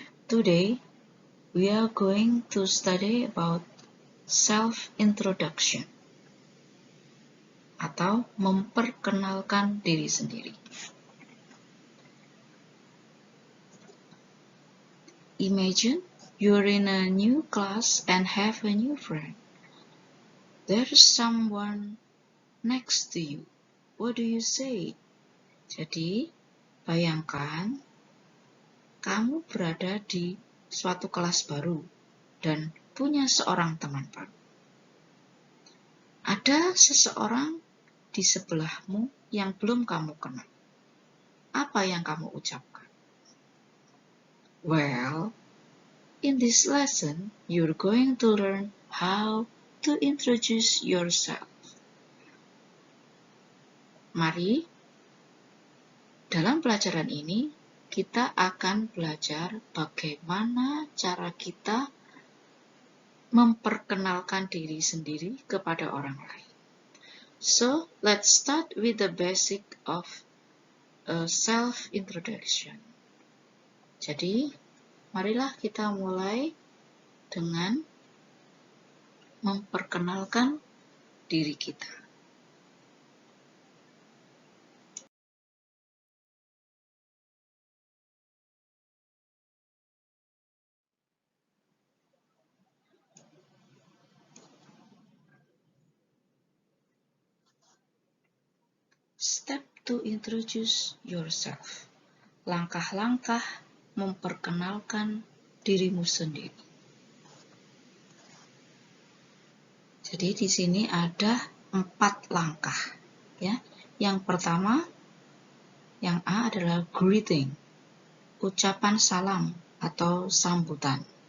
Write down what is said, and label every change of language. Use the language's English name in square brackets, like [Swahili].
[English] Today, we are going to study about self-introduction [Indonesian] atau memperkenalkan diri sendiri. [English] Imagine you're in a new class and have a new friend. There's someone next to you. What do you say? [Indonesian] Jadi, bayangkan kamu berada di suatu kelas baru dan punya seorang teman baru. Ada seseorang di sebelahmu yang belum kamu kenal. Apa yang kamu ucapkan? [English] Well, in this lesson, you're going to learn how to introduce yourself. [Indonesian] Mari, dalam pelajaran ini, kita akan belajar bagaimana cara kita memperkenalkan diri sendiri kepada orang lain. [English] So, let's start with the basic of a self-introduction. [Indonesian] Jadi, marilah kita mulai dengan memperkenalkan diri kita. [English] Step to introduce yourself. [Indonesian] Langkah-langkah memperkenalkan dirimu sendiri. Jadi di sini ada 4 langkah, ya. Yang pertama, yang A adalah greeting, ucapan salam atau sambutan.